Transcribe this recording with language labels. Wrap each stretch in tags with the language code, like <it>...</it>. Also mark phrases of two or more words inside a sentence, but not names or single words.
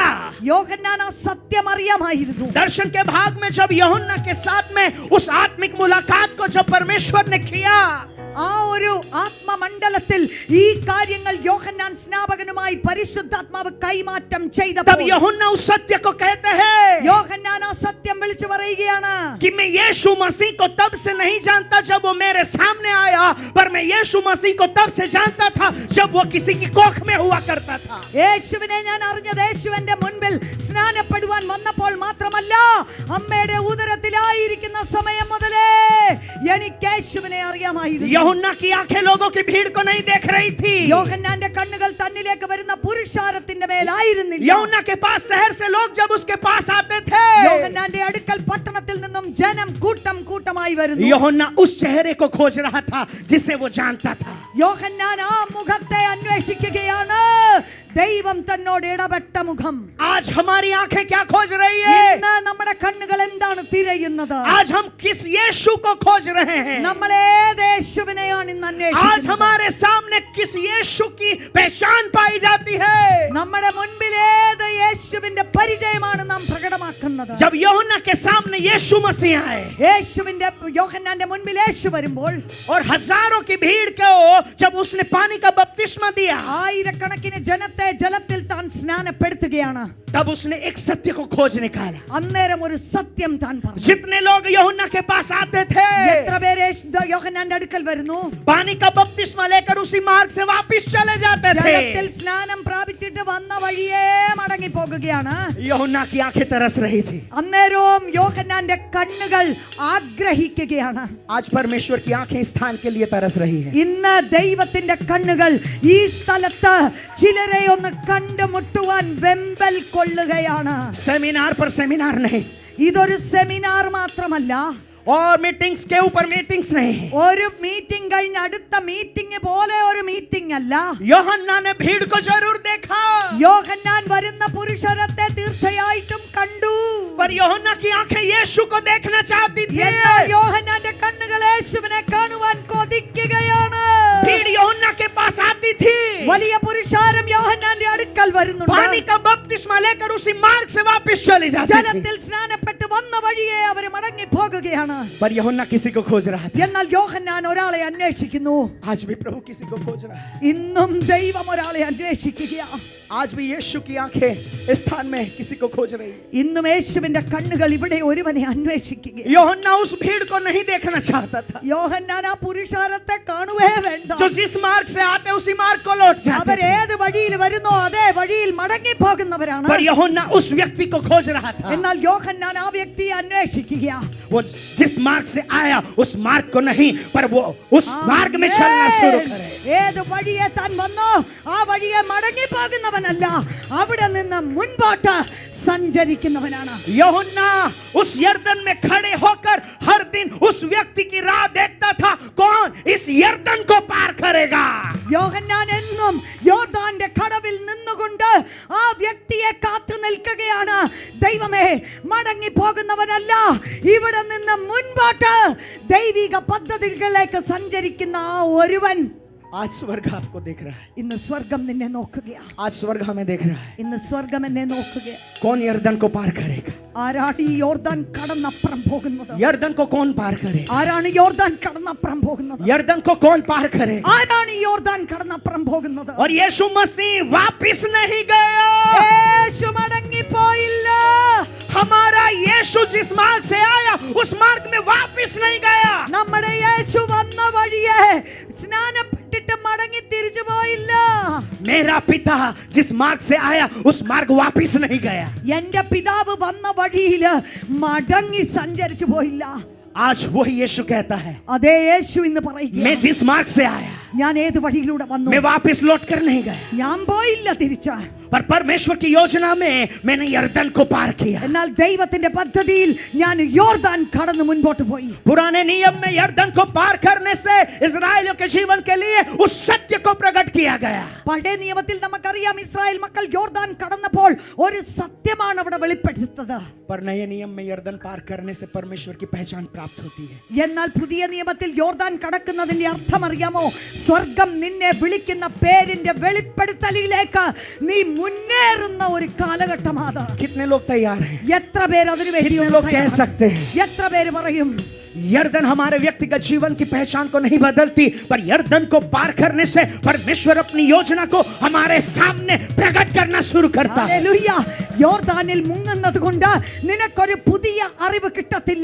<ml>യോഹന്നാൻ ആ സത്യം അറിയാമായിരുന്നു.</ml> <hi>दर्शन के भाग में जब यूहन्ना के साथ में उस आत्मिक मुलाकात को जब परमेश्वर ने किया,</hi> <ml>ആ ഒരു ആത്മമണ്ഡലത്തിൽ ഈ കാര്യങ്ങൾ യോഹന്നാൻ സ്നാപകനുമായി പരിശുദ്ധാത്മാവ് കൈമാറ്റം</ml> <hi>तब</hi> <ml>ചെയ്തപ്പോൾ</ml> <hi>यूहन्ना उस सत्य को कहते हैं</hi> <ml>യോഹന്നാൻ ആ സത്യം വിളിച്ചു പറയുകയാണ്.</ml> <hi>कि मैं यीशु मसीह को तब से नहीं जानता जब वो मेरे सामने आया, पर मैं यीशु मसीह को तब से जानता था जब वो किसी की कोख में हुआ करता था।</hi> <ml>യേശുവിനെ ഞാൻ അറിഞ്ഞത് യേശുവിന്റെ മുൻപിൽ സ്നാനപ്പെടുവാൻ വന്നപ്പോൾ മാത്രമല്ല, അമ്മയുടെ ഉദരത്തിലായിരിക്കുന്ന സമയം മുതലേ എനിക്ക് യേശുവിനെ അറിയാമായിരുന്നു.</ml> <hi>यूहन्ना की आंखें लोगों की भीड़ को नहीं देख रही थी।</hi> <ml>യോഹന്നാന്റെ കണ്ണുകൾ തന്നിലേക്ക് വരുന്ന പുരുഷാരത്തിന്റെ മേലായിരുന്നില്ല.</ml> <hi>यूहन्ना के पास शहर से लोग जब उसके पास आते थे,</hi> <ml>യോഹന്നാന്റെ അടുക്കൽ പട്ടണത്തിൽ നിന്നും ജനം കൂട്ടം കൂട്ടമായി വരുന്നു.</ml> <hi>यूहन्ना उस चेहरे को खोज रहा था जिसे वो जानता था।</hi> <ml>യോഹന്നാൻ ആ മുഖത്തെ അന്വേഷിക്കുകയാണ്, ദൈവം തന്നോട് ഇടപെട്ട മുഖം.</ml> <hi>आज हमारी आंखें क्या खोज रही है?</hi> <ml>ഇന്ന് നമ്മുടെ കണ്ണുകൾ എന്താണ് തിരയുന്നത്?</ml> <hi>आज हम किस यीशु को खोज रहे हैं?</hi> <ml>നമ്മൾ ഏത് യേശുവിനെയാണ് ഇന്ന്</ml> <hi>आज</hi> <ml>അന്വേഷിക്കുന്നത്?</ml> <hi>हमारे सामने किस यीशु की पहचान पाई जाती है?</hi> <ml>നമ്മുടെ മുൻപിൽ ഏത് യേശുവിന്റെ പരിചയമാണ് നാം പ്രകടമാക്കുന്നത്?</ml> <hi>जब यूहन्ना के सामने यीशु मसीह आए</hi> <ml>യേശുവിന്റെ യോഹന്നാന്റെ മുൻപിൽ യേശു വരുമ്പോൾ</ml> <hi>और हजारों की भीड़ को जब उसने पानी का बपतिस्मा दिया,</hi> <ml>ആയിരക്കണക്കിന് ജനത്തെ ജലത്തിൽ താൻ സ്നാനപ്പെടുത്തുകയാണ്.</ml> <hi>तब उसने एक सत्य को खोज निकाला.</hi> <ml>അന്നേരം ഒരു സത്യം താൻ പറഞ്ഞു.</ml> <hi>जितने लोग यूहन्ना के पास आते थे,</hi> <ml>എത്ര പേര് യോഹന്നാന്റെ അടുക്കൽ വരുന്നു?</ml> <hi>पानी का बपतिस्मा लेकर उसी मार्ग से वापस चले जाते थे.</hi> <ml>ജലത്തിൽ സ്നാനം പ്രാപിച്ചിട്ട് വന്ന വഴിയേ മടങ്ങി പോകുകയാണ്.</ml> <hi>यूहन्ना की आंखें तरस रही थी.</hi> <ml>അന്നേരവും യോഹന്നാന്റെ കണ്ണുകൾ ആഗ്രഹിക്കുകയാണ്.</ml> <hi>आज परमेश्वर की आंखें इस स्थान के लिए तरस रही है.</hi> <ml>ഇന്ന് ദൈവത്തിന്റെ കണ്ണുകൾ ഈ സ്ഥലത്ത് ചിലരെ ഒന്ന് കണ്ടുമുട്ടുവാൻ വെമ്പൽ കൊള്ളുകയാണ്.</ml> <hi>सेमिनार पर सेमिनार नहीं,</hi> <ml>ഇതൊരു സെമിനാർ മാത്രമല്ല,</ml> <hi>और मीटिंग्स के ऊपर मीटिंग्स नहीं.</hi> <ml>ഒരു മീറ്റിംഗ് കഴിഞ്ഞ് അടുത്ത മീറ്റിംഗ് പോലെ ഒരു മീറ്റിംഗ് അല്ല.</ml> <hi>यूहन्ना ने भीड़ को जरूर देखा,</hi> <ml>യോഹന്നാൻ വരുന്ന പുരുഷരത്തെ തീർച്ചയായിട്ടും കണ്ടു.</ml> <hi>पर यूहन्ना की आंखें यीशु को देखना चाहती थी.</hi> <ml>എന്നാൽ യോഹന്നാന്റെ കണ്ണുകൾ യേശുവിനെ കാണുവാൻ കൊതിക്കുകയാണ്.</ml> <hi>भीड़ यूहन्ना के पास आती थी,</hi> <ml>വലിയ പുരുഷാരം യോഹന്നാന്റെ അടുക്കൽ വരുന്നുണ്ട്.</ml> <hi>पानी का बपतिस्मा लेकर उसी मार्ग से वापस चली जाती थी.</hi> <ml>ജലത്തിൽ സ്നാനപ്പെട്ട് വന്ന വഴിയെ അവർ മടങ്ങി പോകുകയാണ്.</ml> <hi>पर यूहन्ना किसी को खोज रहा था.</hi> <ml>എന്നാൽ യോഹന്നാൻ ഒരാളെ അന്വേഷിക്കുന്നു.</ml> <hi>आज भी प्रभु किसी को खोज रहा है.</hi> <ml>ഇന്നും ദൈവം ഒരാളെ അന്വേഷിക്കുകയാണ്.</ml> <hi>आज भी यीशु की आंखें इस स्थान में किसी को खोज रही है.</hi> <ml>ഇന്നും യേശുവിന്റെ കണ്ണുകൾ ഇവിടെ ഒരുവനെ അന്വേഷിക്കുകയാണ്.</ml> <hi>यूहन्ना उस भीड़ को नहीं देखना चाहता था,</hi> <ml>യോഹന്നാൻ ആ പുരുഷാരത്തെ കാണുവേ വേണ്ട.</ml> <hi>जो जिस मार्ग से आते उसी मार्ग को लौट जाते</hi> <ml>അവർ</ml> <hi>थे.</hi> <ml>ഏത് വഴിയിൽ വരുന്നോ അതേ വഴിയിൽ മടങ്ങി പോകുന്നവരാണ്.</ml> <hi>पर यूहन्ना उस व्यक्ति को खोज रहा था,</hi> <ml>എന്നാൽ യോഹന്നാൻ ആ വ്യക്തിയെ അന്വേഷിക്കുകയാണ്.</ml> <hi>वो जिस मार्ग से आया उस मार्ग को नहीं, पर वो उस मार्ग में चलना शुरू करे.</hi> <ml>ഏത് വഴിയെ താൻ വന്നോ ആ വഴിയെ മടങ്ങി പോകുന്നവനല്ല, അവിടെ നിന്ന് മുൻപോട്ട് സഞ്ചരിക്കുന്നവനാണ്.</ml> <hi>यूहन्ना उस यर्दन में खड़े होकर हर दिन उस व्यक्ति की राह देखता था, कौन इस यर्दन को पार करेगा.</hi> <ml>യോഹന്നാൻ എന്നും യോർദാന്റെ കടവിൽ നിന്നുകൊണ്ട് ആ വ്യക്തിയെ കാത്തു നിൽക്കുകയാണ്. ദൈവമേ, മടങ്ങി പോകുന്നവനല്ല, ഇവിടെ നിന്ന് മുൻപോട്ട് ദൈവിക പദ്ധതികളിലേക്ക് സഞ്ചരിക്കുന്ന ആ ഒരുവൻ.</ml> <hi>आज स्वर्ग आपको देख रहा है.</hi> <ml>ഇന്ന് സ്വർഗം നിന്നെ നോക്കുകയാണ്.</ml> <hi>आज स्वर्ग हमें देख रहा है.</hi> <ml>ഇന്ന് സ്വർഗം എന്നെ നോക്കുകയാണ്.</ml> <hi>कौन यर्दन को पार करेगा?</hi> <ml>ആരാണ് ഈ യോർദാൻ കടന്നപ്പുറം പോകുന്നത്?</ml> <hi>यर्दन को कौन पार करेगा?</hi> <ml>ആരാണ് യോർദാൻ കടന്നപ്പുറം പോകുന്നത്?</ml> <hi>यर्दन को कौन पार करेगा?</hi> <ml>ആരാണ് ഈ യോർദാൻ കടന്നപ്പുറം പോകുന്നത്?</ml> <hi>और यीशु मसीह वापस नहीं गया.</hi> <ml>യേശു മടങ്ങിപ്പോയില്ല.</ml> <hi>हमारा यीशु जिस मार्ग से आया उस मार्ग में वापस नहीं गया.</hi> <ml>നമ്മുടെ യേശു വന്ന വഴിയെ സ്നാനപ്പെട്ടിട്ട് മടങ്ങി തിരിച്ചു പോയില്ല.</ml> <hi>मेरा पिता जिस मार्ग से आया उस मार्ग वापस नहीं गया.</hi> <ml>എന്റെ പിതാവ് വന്ന വഴിയില് മടങ്ങി സഞ്ചരിച്ചു പോയില്ല.</ml> <hi>आज वही यीशु कहता है,</hi> <ml>അതേ യേശു ഇന്ന് പറയുക,</ml> <hi>मैं जिस मार्ग से आया</hi> <ml>ഞാൻ ഏത് വഴിയിലൂടെ വന്നു,</ml> <hi>मैं वापस लौट कर नहीं गया,</hi> <ml>ഞാൻ പോയില്ല തിരിച്ച്.</ml> <hi>पर परमेश्वर की योजना में मैंने यर्दन को पार किया.</hi> <ml>എന്നാൽ ദൈവത്തിന്റെ പദ്ധതിയിൽ ഞാൻ യോർദാൻ കടന്ന് മുൻപോട്ട് പോയി.</ml> <hi>पुराने नियम में यर्दन को पार करने से इस्राएलियों के जीवन के लिए उस सत्य को प्रकट किया गया.</hi> <ml>പഴയ നിയമത്തിൽ നമുക്കറിയാം, ഇസ്രായേൽ മക്കൾ യോർദാൻ കടന്നപ്പോൾ ഒരു സത്യമാണ് അവിടെ വെളിപ്പെടുത്തത്.</ml> <hi>पर नए नियम में यर्दन पार करने से परमेश्वर की पहचान प्राप्त होती है.</hi> <ml>എന്നാൽ പുതിയ നിയമത്തിൽ യോർദാൻ കടക്കുന്നതിന്റെ അർത്ഥം അറിയാമോ? സ്വർഗം നിന്നെ വിളിക്കുന്ന പേരിന്റെ വെളിപ്പെടുത്തലിലേക്ക് നീ മുന്നേറുന്ന ഒരു കാലഘട്ടമാണ്.</ml> <hi>कितने लोग तैयार हैं?</hi> <ml>എത്ര പേര് അതിനു വേണ്ടി</ml> <hi>कितने लोग कह सकते हैं?</hi> <ml>എത്ര പേര് പറയും?</ml> <hi>यर्दन हमारे व्यक्तिगत जीवन की पहचान को नहीं बदलती, पर यर्दन को पार करने से परमेश्वर अपनी योजना को हमारे सामने प्रकट करना शुरू करता है.</hi> <ml>ഹല്ലേലൂയ. യോർദാനിൽ മുങ്ങുന്നത് കൊണ്ട് നിനക്കൊരു പുതിയ അറിവ് കിട്ടത്തില്ല.</ml>